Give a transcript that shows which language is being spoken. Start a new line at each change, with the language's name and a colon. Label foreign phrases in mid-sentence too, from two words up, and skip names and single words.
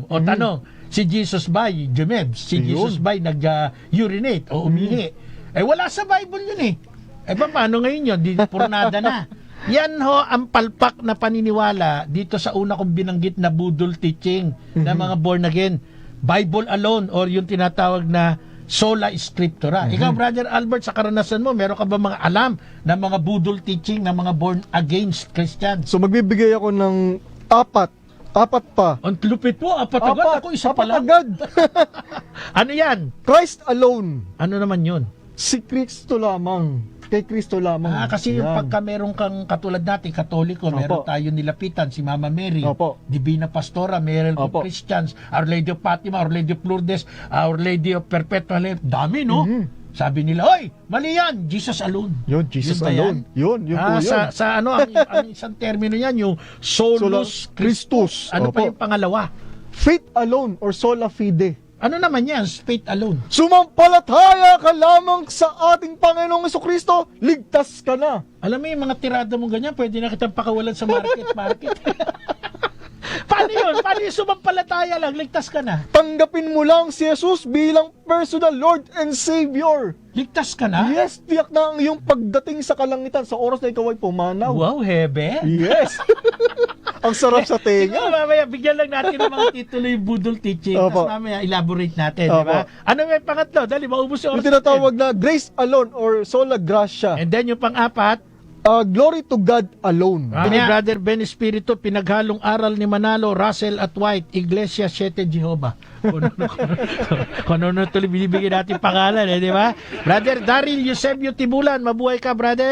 Filipino: Tanong, si Jesus ba jumebs? Si Jesus ba nag-urinate o umihi? Wala sa Bible yun eh. Paano ngayon yun? Purnada na. Yan ho ang palpak na paniniwala dito sa una kong binanggit na budol teaching ng mga born again.
English: Bible alone
Filipino: or yung tinatawag na
Latin: sola scriptura.
Filipino: Ikaw, Brother Albert, sa karanasan mo, meron ka ba mga alam na mga budol teaching ng mga
English: born against Christians?
Filipino: So magbibigay ako ng apat pa. Ang lupit po, apat agad. Ako isa pa lang. Agad. Ano yan?
English: Christ alone.
Filipino: Ano naman yun? Si Kristo lamang. Kay Kristo lamang. Kasi pagka meron kang katulad natin, Katoliko, meron tayo nilapitan, si Mama Mary, Divina Pastora, Meron Christians, Our Lady of Fatima, Our Lady of Lourdes, Our Lady of Perpetual Help. Dami, no? Sabi nila, oy, mali yan,
English: Jesus alone.
Filipino: Yun,
English: Jesus alone.
Filipino: Yun po yun. Sa ang isang termino yan, yung
Latin: Solus Christus.
Filipino: Ano pa yung pangalawa?
English: Faith alone or
Latin: sola fide.
Filipino: Ano naman yan?
English: Faith alone.
Filipino: Sumampalataya ka lamang sa ating Panginoong Jesucristo, ligtas ka na. Alam mo yung mga tirada mong ganyan, pwede na kitang pakawalan sa market. Paano yun? Paano yung sumampalataya lang? Ligtas ka na. Tanggapin mo lang si Jesus bilang
English: personal Lord and Savior.
Filipino: Ligtas ka na? Yes, tiyak na ang iyong pagdating sa kalangitan sa oras na ikaw ay pumanaw. Wow, hebe. Yes. Ang sarap sa Siguro tenga. mamaya, bigyan lang natin ng mga titulo yung budol teaching. Opo. Tapos mamaya, elaborate natin. Di Opo. ba? Ano may pangatlo? Dali, maubos yung Yung oras tinatawag na
English: grace alone
Filipino: or
Latin: sola gratia.
Filipino: natin.
English: And then
Filipino: yung pang-apat,
English: Glory to God alone.
Filipino: ni Brother Ben Espiritu, pinaghalong aral ni Manalo, Russell at White, Iglesia 7 Jehovah. Kung ano tuloy binibigyan natin pangalan, di ba? Brother Daryl Eusebio Tibulan, mabuhay ka, brother.